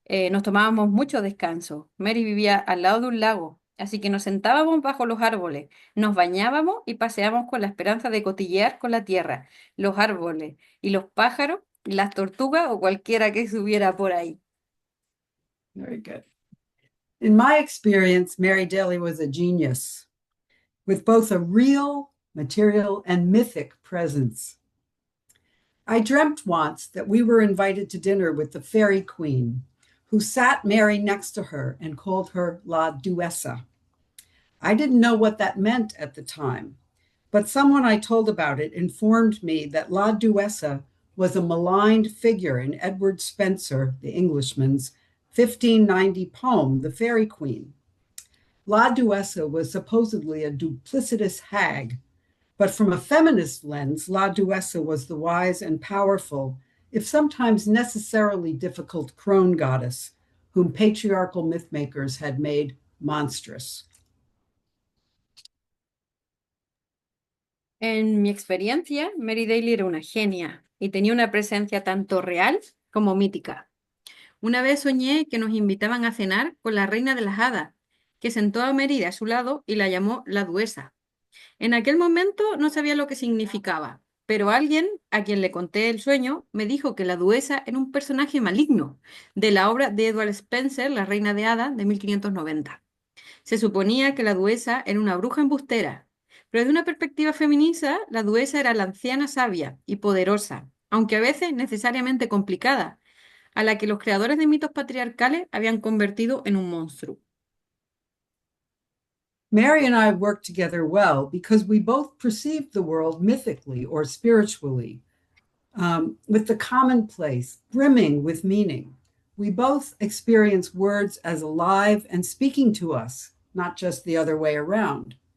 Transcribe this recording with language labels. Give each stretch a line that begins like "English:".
Spanish: Nos tomábamos mucho descanso. Mary vivía al lado de un lago, así que nos sentábamos bajo los árboles, nos bañábamos y paseábamos con la esperanza de cotillear con la tierra, los árboles y los pájaros, las tortugas o cualquiera que subiera por ahí.
English: Very good. In my experience, Mary Daly was a genius with both a real, material, and mythic presence. I dreamt once that we were invited to dinner with the Fairy Queen, who sat Mary next to her and called her La Duessa. I didn't know what that meant at the time, but someone I told about it informed me that La Duessa was a maligned figure in Edward Spenser, the Englishman's 1590 poem, The Fairy Queen. La Duessa was supposedly a duplicitous hag, but from a feminist lens, La Duessa was the wise and powerful, if sometimes necessarily difficult crone goddess, whom patriarchal mythmakers had made monstrous.
Spanish: En mi experiencia, Mary Daly era una genia y tenía una presencia tanto real como mítica. Una vez soñé que nos invitaban a cenar con la reina de las hadas, que sentó a Mary a su lado y la llamó la Duesa. En aquel momento no sabía lo que significaba, pero alguien a quien le conté el sueño me dijo que la Duesa era un personaje maligno de la obra de Edward Spenser, La Reina de Hadas, de 1590. Se suponía que la Duesa era una bruja embustera, pero desde una perspectiva feminista, la Duesa era la anciana sabia y poderosa, aunque a veces necesariamente complicada, a la que los creadores de mitos patriarcales habían convertido en un monstruo.
English: Mary and I worked together well because we both perceived the world mythically or spiritually, with the commonplace brimming with meaning. We both experience words as alive and speaking to us, not just the other way around.